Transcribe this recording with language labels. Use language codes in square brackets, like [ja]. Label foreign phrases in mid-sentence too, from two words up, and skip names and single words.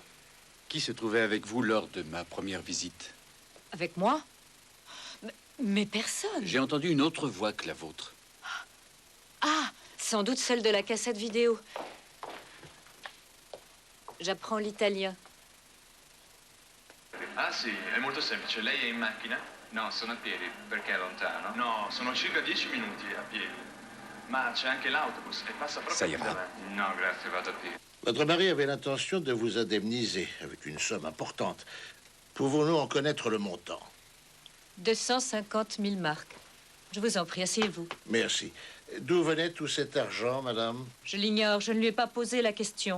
[fr] Qui se trouvait avec vous lors de ma première visite? Avec moi? Mais personne. J'ai entendu une autre voix que la vôtre. Ah, sans doute celle de la cassette vidéo. J'apprends l'italien. [it] Ah sì, è molto semplice. Lei è in macchina? No, sono a piedi. Perché è lontano? No, sono circa 10 minuti a piedi. Ma c'è anche l'autobus e passa proprio qui davanti. No, grazie, vado a piedi. [fr] Votre mari avait l'intention de vous indemniser avec une somme importante. Pouvons-nous en connaître le montant? 250 000 marks. Je vous en prie, asseyez-vous. Merci. D'où venait tout cet argent, madame? Je l'ignore, je ne lui ai pas posé la question.